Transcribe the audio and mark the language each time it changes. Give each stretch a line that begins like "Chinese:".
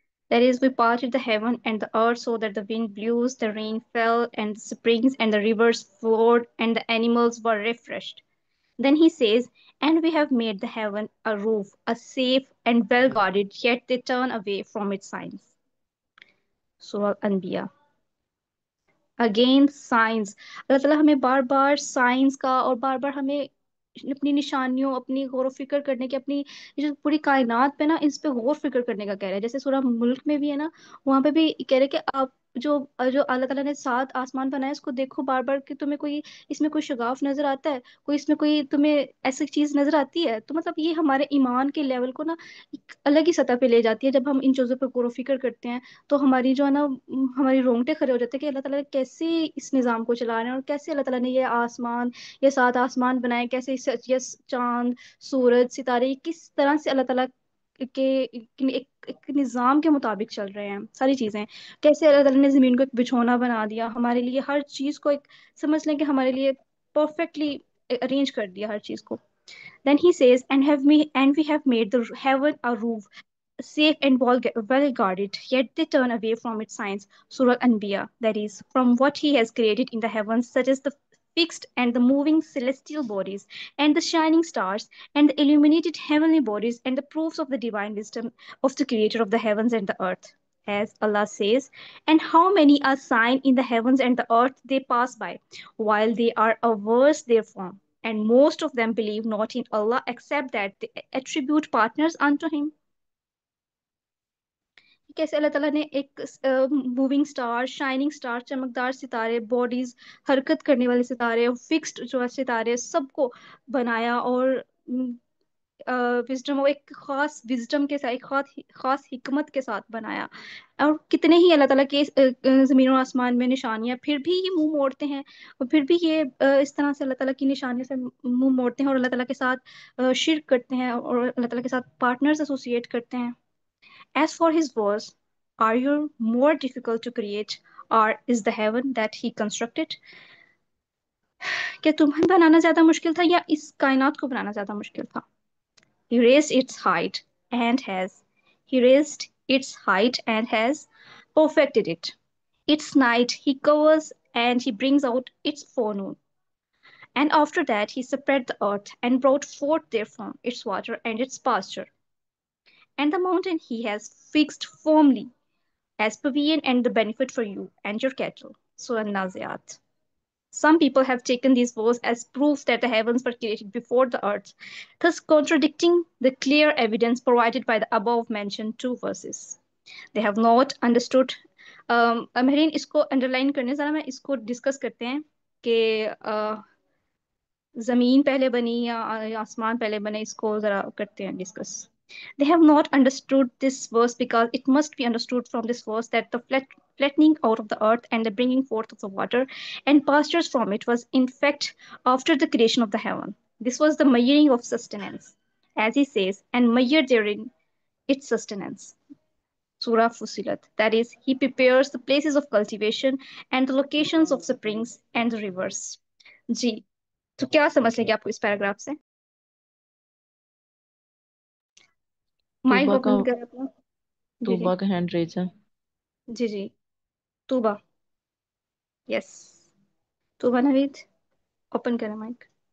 English: That is, we parted the heaven and the earth so that the wind blew, the rain fell, and the springs and the rivers flowed, and the animals were refreshed. Then he says, and we have made the heaven a roof, a safe and well guarded, yet they turn away from its signs. Surah Anbiya.
Urdu: Again science, اللہ تعالیٰ ہمیں بار بار science کا اور بار بار ہمیں اپنی نشانیوں، اپنی غور و فکر کرنے کی، اپنی جو پوری کائنات پہ نا اس پہ غور و فکر کرنے کا کہہ رہے ہیں. جیسے سورہ ملک میں بھی ہے نا، وہاں پہ بھی کہہ رہے کہ آپ جو جو اللہ تعالیٰ نے 7 آسمان بنائے اس کو دیکھو بار بار کہ تمہیں کوئی اس میں کوئی شگاف نظر آتا ہے، کوئی اس میں کوئی تمہیں ایسی چیز نظر آتی ہے. تو مطلب یہ ہمارے ایمان کے لیول کو نا ایک الگ ہی سطح پہ لے جاتی ہے. جب ہم ان چیزوں پہ غور و فکر کرتے ہیں تو ہماری جو ہے نا ہماری رونگٹے کھڑے ہو جاتے ہیں کہ اللہ تعالیٰ کیسے اس نظام کو چلا رہے ہیں، اور کیسے اللہ تعالیٰ نے یہ 7 آسمان بنائے، کیسے یہ چاند، سورج، ستارے، یہ کس طرح سے اللہ تعالیٰ کے ایک نظام کے مطابق چل رہے ہیں ساری چیزیں. کیسے اللہ تعالیٰ نے زمین کو ایک بچھونا بنا دیا ہمارے لیے، ہر چیز کو ایک سمجھ لیں کہ ہمارے لیے پرفیکٹلی ارینج کر دیا ہر چیز کو.
English: Then he says, and we have made the heaven a roof, safe and well guarded, yet they turn away from its signs. Surah Anbiya, that is, from what he has created in the heavens, such as the fixed and the moving celestial bodies, and the shining stars, and the illuminated heavenly bodies, and the proofs of the divine wisdom of the creator of the heavens and the earth. As Allah says, and how many a sign in the heavens and the earth they pass by, while they are averse therefrom. And most of them believe not in Allah except that they attribute partners unto Him.
Urdu: کیسے اللہ تعالیٰ نے ایک moving star, shining star, چمکدار ستارے، bodies, حرکت کرنے والے ستارے، فکسڈ جو ہے ستارے، سب کو بنایا، اور وزڈم، ایک خاص وزڈم کے ساتھ، ایک خاص حکمت کے ساتھ بنایا. اور کتنے ہی اللہ تعالیٰ کے زمین و آسمان میں نشانیاں، پھر بھی یہ منہ موڑتے ہیں، اور پھر بھی یہ اس طرح سے اللہ تعالیٰ کی نشانیوں سے منہ موڑتے ہیں، اور اللہ تعالیٰ کے ساتھ شرک کرتے ہیں، اور اللہ تعالیٰ کے ساتھ پارٹنرز ایسوسیٹ کرتے ہیں.
English: As for his words, are you more difficult to create, or is the heaven that he constructed?
Urdu: کہ تمہیں بنانا زیادہ مشکل تھا یا اس کائنات کو بنانا زیادہ مشکل تھا؟
English: He raised its height and has. He raised its height and has perfected it. Its night he covers and he brings out its forenoon. And after that he spread the earth and brought forth therefrom its water and its pasture. And the mountain he has fixed firmly as pavilion and the benefit for you and your cattle. Surah Naziat. Some people have taken these verses as proof that the heavens were created before the earth, thus contradicting the clear evidence provided by the above mentioned two verses. They have not understood.
Urdu: Mehreen اس کو under line کرنے ذرا، میں اس کو discuss کرتے ہیں کہ زمین پہلے بنی یا آسمان پہلے بنے، اس کو ذرا کرتے ہیں discuss.
English: They have not understood this verse because it must be understood from this verse that the flattening out of the earth and the bringing forth of the water and pastures from it was in fact after the creation of the heaven. This was the measuring of sustenance, as he says, and measure therein its sustenance. Surah Fusilat. That is, he prepares the places of cultivation and the locations of springs and the rivers.
Urdu: جی تو کیا سمجھ لیں گے آپ کو اس paragraph سے؟ Mic Tuba کا open کر اپنا. جی جی طوبا کا ہینڈ ریز ہے. جی جی توبہ. یس توبہ نوید اوپن کریں مائک.